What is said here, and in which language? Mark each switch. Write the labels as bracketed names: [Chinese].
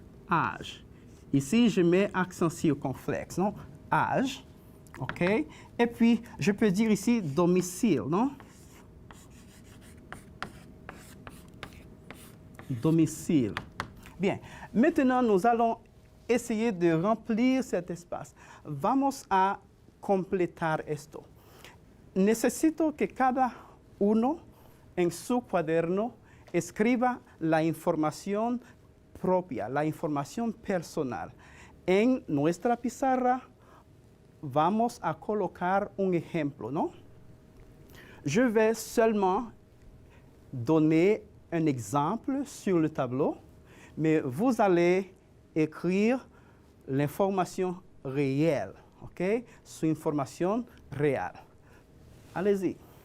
[French] Âge. Ici, je mets accent circonflexe, non? Âge. OK. Et puis, je peux dire ici domicile, non? Domicile. Bien. Maintenant, nous allons essayer de remplir cet espace. [Spanish] Vamos a completar esto. Necesito que cada uno en su cuaderno escriba la información propia, la información personal. En nuestra pizarra vamos a colocar un ejemplo, ¿no? [French] Je vais seulement donner un exemple sur le tableau, mais vous allez écrire l'information réelle, OK? [Spanish] Su información real. [French] Allez-y.